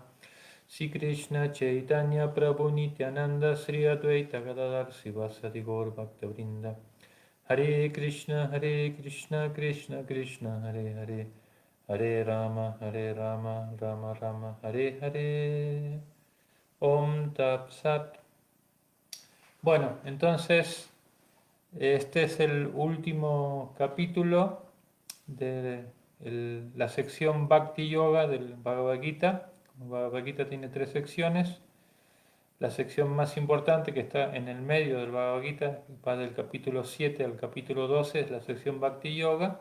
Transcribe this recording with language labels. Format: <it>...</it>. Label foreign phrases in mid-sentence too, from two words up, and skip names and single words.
<sa>श्रीकृष्ण चैतन्य प्रभु नित्यानन्द श्री अद्वैत गदाधर श्रीवासादि गौर भक्तवृन्द. हरे कृष्ण कृष्ण कृष्ण हरे हरे हरे राम राम राम हरे हरे. ॐ तत् सत्.</sa> <es>Bueno, entonces este es el último capítulo de la sección Bhakti Yoga del Bhagavad Gita. El Bhagavad Gita tiene 3 secciones. La sección más importante, que está en el medio del Bhagavad Gita, va del capítulo 7 al capítulo 12, es la sección Bhakti Yoga.</es>